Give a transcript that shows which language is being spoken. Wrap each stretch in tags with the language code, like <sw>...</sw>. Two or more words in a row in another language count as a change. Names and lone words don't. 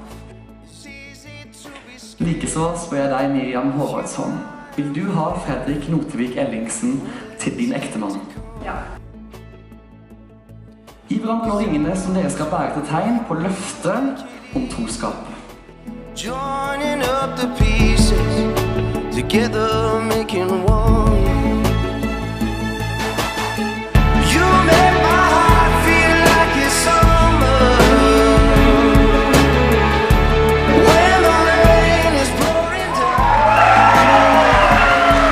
<no>Likeså spør jeg deg, Miriam, vil du ha Fredrik Ellingsen til din ektemann? Ja. I hverandre nå ringene som dere skal bære til tegn på løftet om troskap.</no> <en>Joining up the pieces, together making one. You make my heart feel like it's summer, when the rain is pouring down.</en>